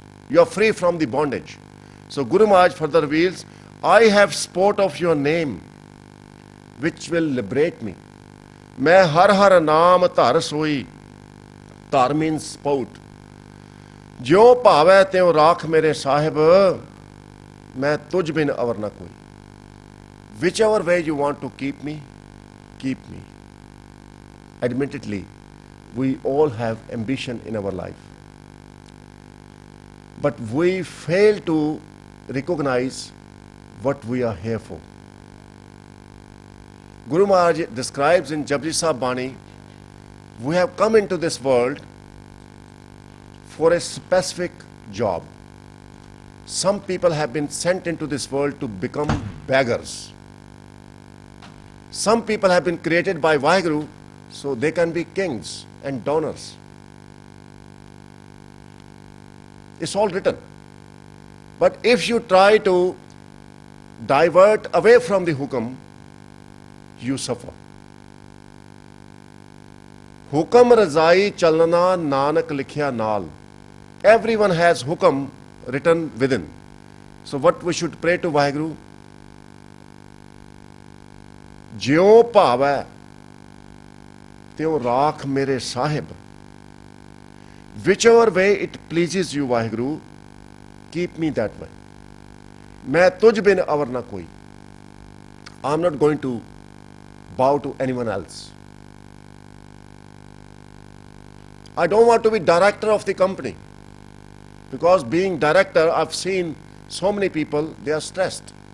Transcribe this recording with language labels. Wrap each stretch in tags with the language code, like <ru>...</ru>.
<en>You are free from the bondage. So Guru Maharaj further reveals, I have sport of your name, which will liberate me.</en> <pa>मैं हर हर नाम धर सोई.</pa> <en>धर means spout.</en> <pa>ज्यों भावै त्यों राख मेरे साहिब, मैं तुझ बिन अवर न कोई.</pa> <en>Whichever way you want to keep me, keep me. Admittedly, we all have ambition in our life. But we fail to recognize what we are here for. Guru Maharaj describes in Japji Sahib Bani, we have come into this world for a specific job. Some people have been sent into this world to become beggars. Some people have been created by Vaheguru so they can be kings and donors. It's all written. But if you try to divert away from the hukam, you suffer.</en> <pa>Hukam razai chalna nanak likhya naal.</pa> <en>Everyone has hukam written within. So what we should pray to Vaheguru?</en> <pa>ज्यों भावै त्यों राख मेरे Sahib.</pa> <en>Whichever way it pleases you, Vaheguru, keep me that way.</en> <pa>मैं तुझ बिन अवर ना कोई.</pa> <en>I'm not going to bow to anyone else. I don't want to be director of the company, because being director, I've seen so many people, they are stressed.</en>